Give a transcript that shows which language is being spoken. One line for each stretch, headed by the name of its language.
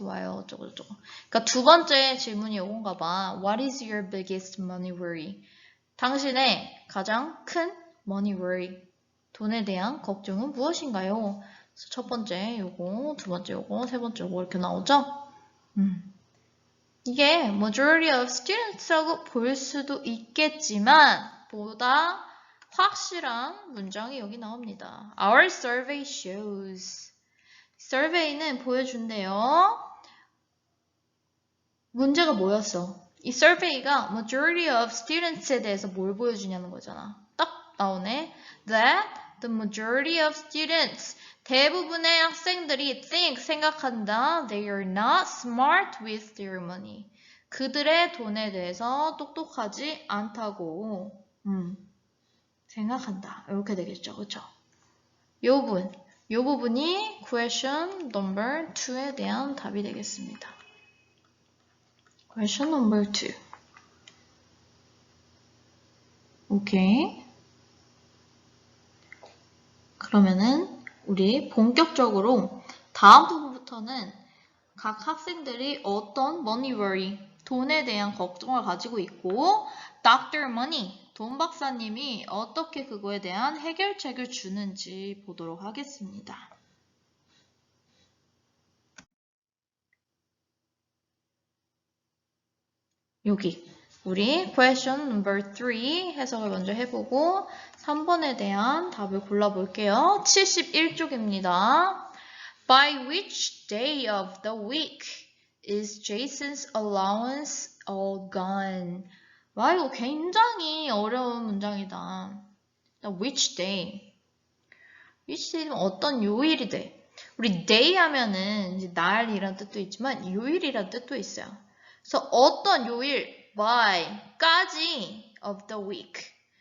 Korean: while 어쩌고저쩌고. 그러니까 두 번째 질문이 이건가 봐.
English: What is your biggest money worry?
Korean: 당신의 가장 큰
English: money worry.
Korean: 돈에 대한 걱정은 무엇인가요? 그래서 첫 번째 요거, 두 번째 요거, 세 번째 요거 이렇게 나오죠? 이게 majority of students라고 볼 수도 있겠지만 보다 확실한 문장이 여기 나옵니다.
English: Our survey shows. survey는
Korean: 보여준대요. 문제가 뭐였어? 이 survey가
English: majority of students
Korean: 에 대해서 뭘 보여주냐는 거잖아. 딱 나오네.
English: That the majority of students,
Korean: 대부분의 학생들이 생각한다.
English: They are not smart with their money.
Korean: 그들의 돈에 대해서 똑똑하지 않다고 생각한다. 이렇게 되겠죠. 그렇죠? 요 부분이
English: question number 2
Korean: 에 대한 답이 되겠습니다.
English: question number 2.
Korean: 오케이. 그러면은 우리 본격적으로 다음 부분부터는 각 학생들이 어떤
English: money worry,
Korean: 돈에 대한 걱정을 가지고 있고 Dr. Money, 돈 박사님이 어떻게 그거에 대한 해결책을 주는지 보도록 하겠습니다. 여기 우리 question number 3 해석을 먼저 해보고 3번에 대한 답을 골라볼게요. 71쪽입니다.
English: By which day of the week is Jason's allowance all gone?
Korean: 와, 이거 굉장히 어려운 문장이다.
English: Which day?
Korean: which day는 어떤 요일이 돼? 우리 day 하면은 이제 날이란 뜻도 있지만 요일이란 뜻도 있어요. 그래서 어떤 요일, by까지
English: of the week.